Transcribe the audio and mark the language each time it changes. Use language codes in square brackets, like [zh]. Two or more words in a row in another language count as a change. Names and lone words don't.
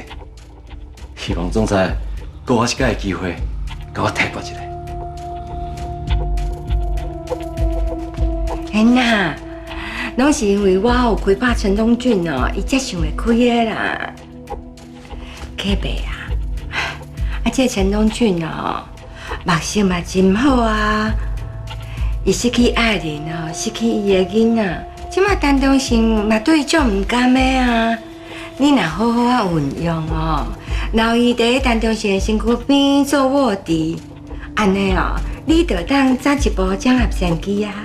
[nan] 希望总裁给我一个机会，甲我提拔一下。 hen呐，拢是因为我有开拍陈东俊哦，伊才想会开的啦。客伯啊，这陈东俊哦，目色嘛真好啊。伊失去爱人哦，失去伊的囡仔，即马陈东信嘛对伊足唔甘的啊。你若好好啊运用哦，留伊伫陈东信的身躯边做卧底，安尼哦，你就当早一步掌握先机啊。